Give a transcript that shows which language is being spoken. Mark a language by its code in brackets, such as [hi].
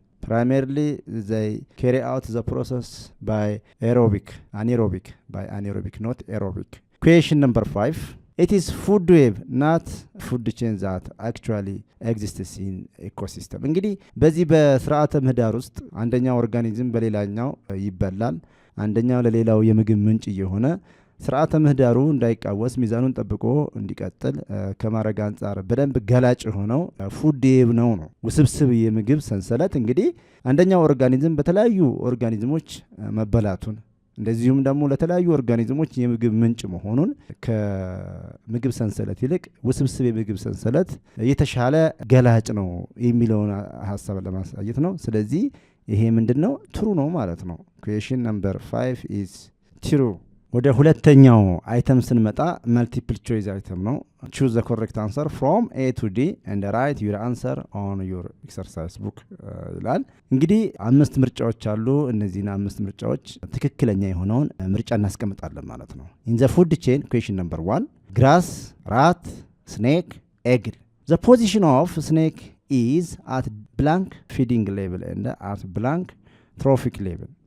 [en] Primarily they carry out the process by anaerobic, not aerobic. Question number 5. It is food web, not food chain that actually exists in ecosystem. [am] እንግዲህ በዚህ በስርዓተ ምህዳር ውስጥ አንደኛው ኦርጋኒዝም በሌላኛው ይበላል፣ አንደኛው ለሌላው የምግብ ምንጭ የሆነ ስርዓተ ምህዳሩ እንዳይቃወስ ሚዛኑን ጠብቆ እንዲቀጥል ከማረጋ አንፃር በደንብ ገላጭ ሆነው ፉድ ዌብ ነው ውስብስብ የምግብ ሰንሰለት። እንግዲህ አንደኛው ኦርጋኒዝም በተለያዩ ኦርጋኒዝሞች መበላቱን እንደዚሁም ደግሞ ለተለያዩ ኦርጋኒዝሞች የምግብ ምንጭ መሆኑን ከምግብ ሰንሰለት ይልቅ ውስብስብ የምግብ ሰንሰለት የተሻለ ገላጭ ነው የሚለውን ሐሳብ ለማሳየት ነው። ስለዚህ ይሄ ምንድነው? [en] ትሩ [am] ነው ማለት ነው። [en] ኩዌሽን ነምበር 5 ኢዝ ትሩ። [am] ወደ ሁለተኛው [en] አይተም [am] ስንመጣ [en] መልቲፕል ቾይስ አይተም ነው። choose the correct answer from A to D and write your answer on your exercise book [am] ይላል። እንግዲህ 5 ምርጫዎች አሉ። እነዚህን 5 ምርጫዎች ትክክለኛ የሆነውን ምርጫ እናስቀምጣለን ማለት ነው። [en] in the food chain question number 1 grass, rat, snake, eagle. The position of snake is at blank feeding level and at blank trophic level.